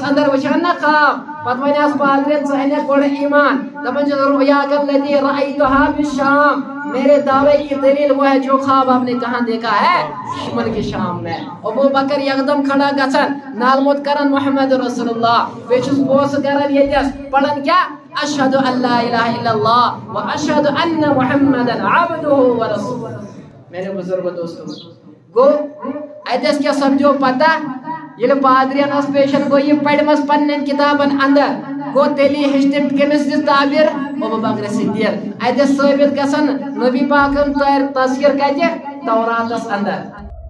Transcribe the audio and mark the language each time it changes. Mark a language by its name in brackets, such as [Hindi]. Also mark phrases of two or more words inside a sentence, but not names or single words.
[Kashmiri] اندر وچھان نا خواب پتہ ونیس پادرین ژٕ انیک گوڑ ایمان دپان چھس [Arabic] رؤیاک التی رأیتها بالشام [Urdu] میرے دعوے کی دلیل وہ ہے جو خواب آپ نے کہاں دیکھا ہے شمال کے شام میں [Kashmiri] ابو بکر یکدم کھڑا گژھان نالموت کران محمد رسول اللہ بیچس بوس کران یتس پڑھن کیا [Arabic] اشہد ان لا الہ الا اللہ و اشہد ان محمدا عبدہ و رسولہ [Urdu] میرے بزرگ دوستوں [Kashmiri] گو اتس کیا سمجھو پتہ یہ پادریان اس پیشن گو یہ پڑھمس پنن کتابن اندر گو تیلی ہشتم کمس دس تعبیر ابو بکر صدیق اتس ثابت گژھان نبی پاکن تذکر کتہ توراتس اندر